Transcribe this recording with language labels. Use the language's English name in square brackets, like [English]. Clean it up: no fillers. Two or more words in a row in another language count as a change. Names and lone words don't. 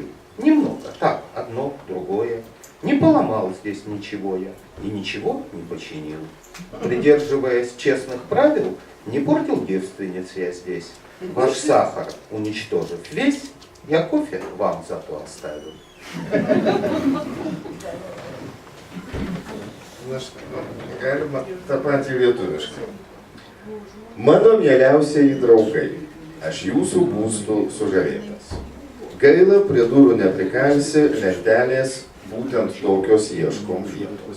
[Russian] Немного, так, одно, другое. Не поломал здесь ничего я и ничего не починил. Придерживаясь честных правил, не портил девственниц я здесь. Ваш сахар уничтожив весь, я кофе вам зато оставил. [Lithuanian] Na štai, galima tą patį lietuviškai. Mano mieliausieji draugai, aš jūsų būstų sužavėtas. Gaila, prie durų neprikalsi lentelės, būtent tokios ieškom vietos.